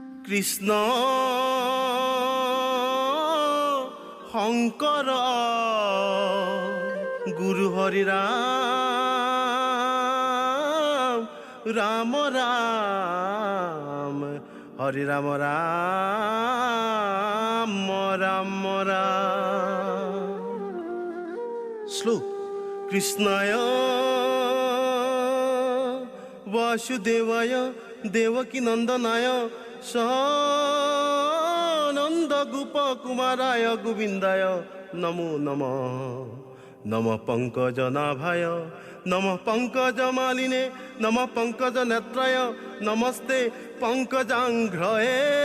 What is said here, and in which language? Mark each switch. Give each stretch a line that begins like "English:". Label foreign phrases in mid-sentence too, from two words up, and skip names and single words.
Assamese: কৃষ্ণ শংকৰ গুৰু হৰি ৰাম ৰাম ৰাম হৰি ৰাম ৰাম ৰাম ৰাম।
Sanskrit: শ্লোক কৃষ্ণায় বাসুদেবায় দেবকী নন্দনায় সনন্দ গোপ কুমারায় গোবিন্দায় নমো নমঃ। নমঃ পঙ্কজ নাভায় নমঃ পঙ্কজ মালিনে নমঃ পঙ্কজ নেত্রায় নমস্তে পঙ্কজাঙ্ঘ্রয়ে।